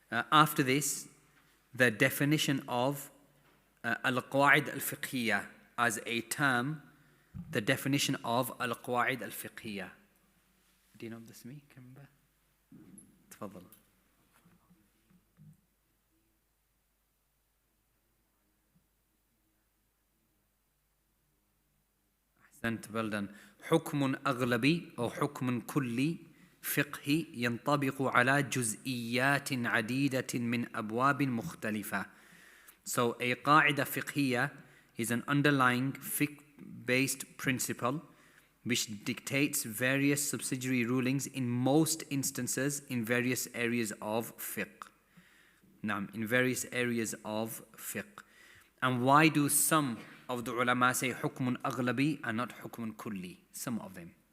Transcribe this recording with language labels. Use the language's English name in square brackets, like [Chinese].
[English] After this, the definition of al-Qawaid al-Fiqhiyyah as a term, the definition of al-Qawaid al-Fiqhiyyah. Do you know this me? Remember? تفضل. أحسنت, well done. [Arabic] حكم أغلبي أو حكم كلي فقهي ينطبق على جزئيات عديدة من أبواب مختلفة. [English] So a قاعدة فقهية is an underlying fiqh-based principle which dictates various subsidiary rulings in most instances in various areas of fiqh. Naam, in various areas of fiqh. And why do some of the ulama say حكم أغلبي and not حكم كلي? Some of them.